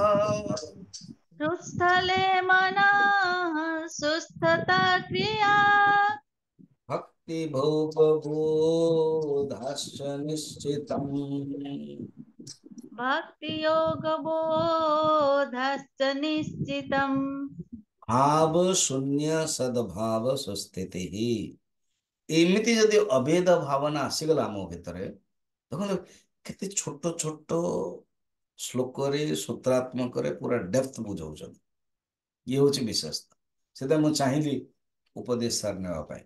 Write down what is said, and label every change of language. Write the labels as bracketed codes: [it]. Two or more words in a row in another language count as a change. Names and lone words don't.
[sa] सुस्थले मनः सुस्थता क्रिया भक्ति भोगबोधाश्च निश्चितम् भक्ति योग बोधश्च निश्चितम् ଭାବ ଶୂନ୍ୟ ସଦ୍ଭାବ ସୁସ୍ଥିତି। [or] ଏମିତି ଯଦି ଅଭେଦ ଭାବନା ଆସିଗଲା ଆମ ଭିତରେ, ଦେଖନ୍ତୁ କେତେ ଛୋଟ ଛୋଟ ଶ୍ଲୋକରେ ସୂତ୍ରାତ୍ମକରେ ପୁରା ଡେପ୍ଥ ବୁଝଉଛନ୍ତି। ଇଏ ହଉଛି ବିଶେଷତା। ସେଥିପାଇଁ ମୁଁ ଚାହିଁଲି ଉପଦେଶ ସାର ନେବା ପାଇଁ।